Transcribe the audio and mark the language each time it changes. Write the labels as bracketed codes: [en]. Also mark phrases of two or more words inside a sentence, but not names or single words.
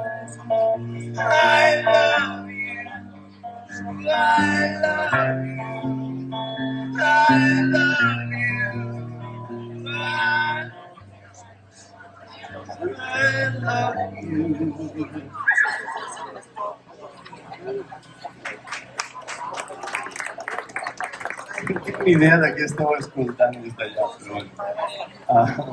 [en] I love you. I love you. I love you. I love you. [ca] No tinc ni idea de què esteu escoltant des d'allà, però bueno.